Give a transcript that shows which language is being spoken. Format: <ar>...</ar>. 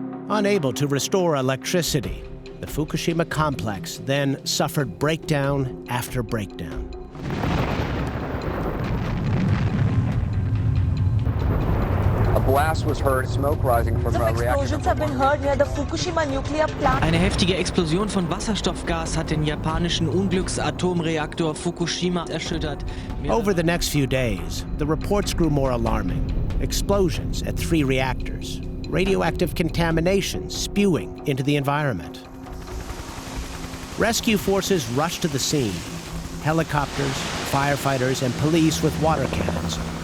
<en>Unable to restore electricity, the Fukushima complex then suffered breakdown after breakdown. A blast was heard, smoke rising from a reactor. Explosions have been heard near the Fukushima nuclear plant.</en> <de>Eine heftige Explosion von Wasserstoffgas hat den japanischen Unglücksatomreaktor Fukushima erschüttert.</de> <en>Over the next few days, the reports grew more alarming. Explosions at 3 reactors, radioactive contamination spewing into the environment. Rescue forces rushed to the scene. Helicopters, firefighters, and police with water cannons</en>